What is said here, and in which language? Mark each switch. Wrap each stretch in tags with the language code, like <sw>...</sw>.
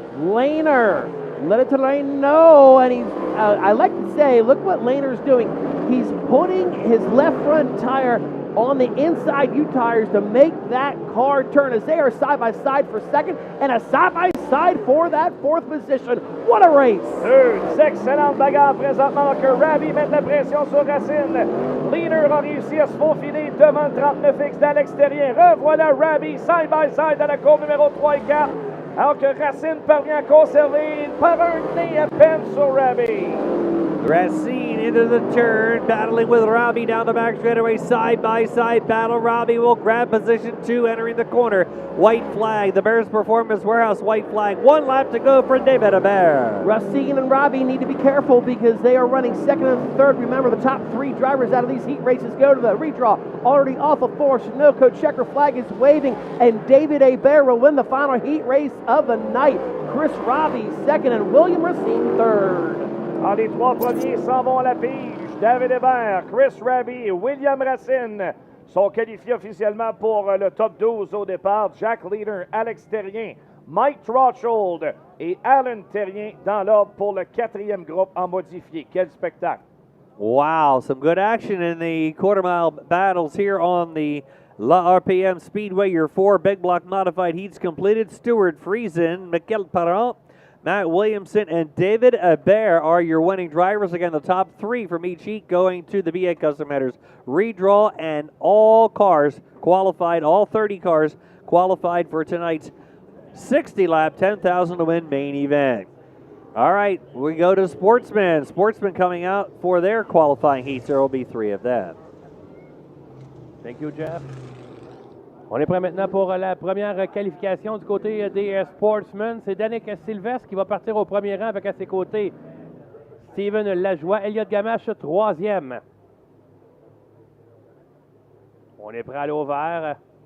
<en>Lehner, let it to Lehner, no, and he's, I like to say, look what Lehner's doing. He's putting his left front tire on the inside U tires to make that car turn as they are side by side for second and a side by side for that 4th position. What a race!</en> <fr>Deux excellentes bagarres présentement alors que Raby met la pression sur Racine. Lehner a réussi à se faufiler devant le 39X d'Alex Terrien. Revoilà Raby</fr> <en>side by side</en> <fr>à la courbe numéro 3 et 4 alors que Racine parvient à conserver par un nez à peine sur Raby.</fr> <en>Racine into the turn, battling with Raby down the back straightaway, side-by-side battle. Raby will grab position 2, entering the corner. White flag, the Bears Performance Warehouse white flag. 1 lap to go for David Hebert. Racine and Raby need to be careful because they are running 2nd and 3rd. Remember, the top 3 drivers out of these heat races go to the redraw. Already off of 4, Sunoco checker flag is waving, and David Hebert will win the final heat race of the night. Chris Raby 2nd and William Racine 3rd.</en> <fr>Ah, les 3 premiers s'en vont à la pige. David Hebert, Chris Raby et William Racine sont qualifiés officiellement pour le top 12 au départ. Jack Lehner, Alex Terrien, Mike Trotchell et Alan Terrien dans l'ordre pour le 4e groupe en modifié. Quel spectacle!</fr> <en>Wow, some good action in the quarter-mile battles here on the La RPM Speedway. Your 4 big block modified heats completed. Stuart Friesen, Mikel Parent, Matt Williamson, and David Hebert are your winning drivers. Again, the top 3 from each heat going to the BA Custom Headers redraw, and all cars qualified, all 30 cars qualified for tonight's 60-lap, 10,000 to win main event. All right, we go to Sportsman. Sportsman coming out for their qualifying heats. There will be 3 of them. Thank you, Jeff.</en> <fr>On est prêt maintenant pour la première qualification du côté des Sportsmen. C'est Danick Sylvestre qui va partir au premier rang avec à ses côtés Steven Lajoie, Elliott Gamache, troisième. On est prêt à aller au vert.</fr>